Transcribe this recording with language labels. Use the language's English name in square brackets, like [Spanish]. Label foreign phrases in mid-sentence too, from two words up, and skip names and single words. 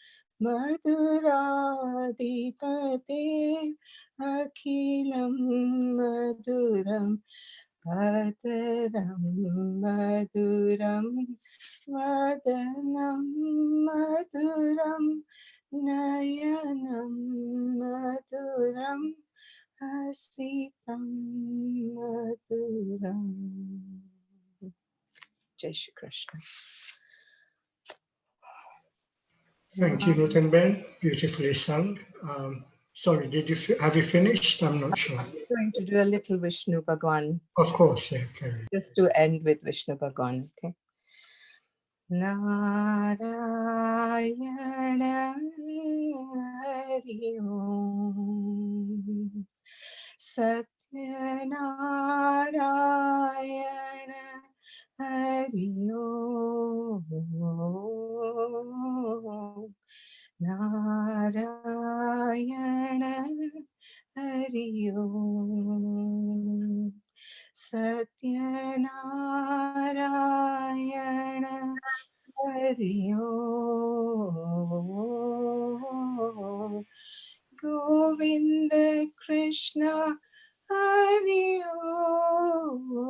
[Sanskrit] मधुराधिपते अखिलं मधुरं अधरं मधुरं वदनं मधुरं नयनं मधुरं हसितं मधुरं. [Hindi] जय श्री कृष्ण. [English] Thank you, Nutan Ben. Beautifully sung. Sorry, have you finished? I'm not sure. I'm going to do a little Vishnu Bhagwan. Of course, yeah. Carry. Just to end with Vishnu Bhagwan, okay? Narayana Hari Om Satya Narayana Hari Om [Gujarati] Narayana Hari Om સત્યનારાયણ હરિ ઓમ. ગોવિંદ કૃષ્ણ હરિ ઓમ.